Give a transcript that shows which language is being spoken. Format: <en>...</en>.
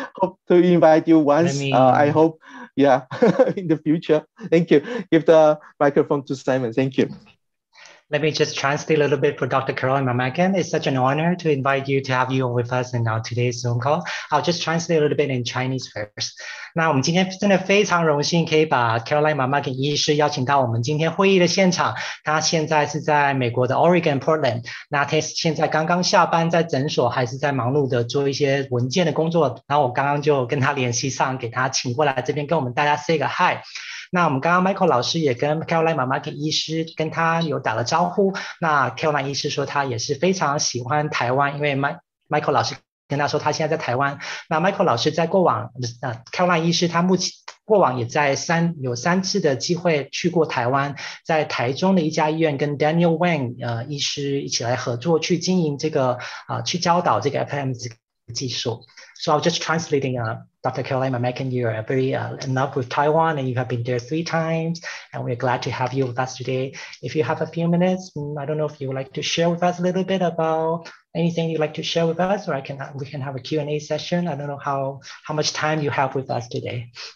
<en>Hope to invite you once. I hope, yeah, in the future. Thank you. Give the microphone to Simon. Thank you. Let me just translate a little bit for Dr. Carolyn Mcmakin. It's such an honor to invite you to have you with us in our today's Zoom call. I'll just translate a little bit in Chinese first.</en> <zh>那我们今天真的非常荣幸可以把 Carolyn Mcmakin 医师邀请到我们今天会议的现场。他现在是在美国的 Oregon Portland。那他现在刚刚下班，在诊所还是在忙碌的做一些文件的工作。然后我刚刚就跟他联系上，给他请过来这边跟我们大家 say 个 hi。那我们刚刚 Michael 老师也跟 Carolyn Mcmakin 医师跟他有打了招呼。那 Carolyn 医师说他也是非常喜欢台湾，因为 Michael 老师跟他说他现在在台湾。那 Michael 老师在过往Carolyn 医师他目前过往也在有3次的机会去过台湾，在台中的一家医院跟 Daniel Wang 医师一起来合作去经营这个去教导这个 FSM 这个技术。</zh> <en>So I'm just translating Dr. Carolyn Mcmakin, you're very in love with Taiwan and you have been there 3 times and we're glad to have you with us today. If you have a few minutes, I don't know if you would like to share with us a little bit about anything you'd like to share with us, or we can have a Q&A session. I don't know how much time you have with us today.</en>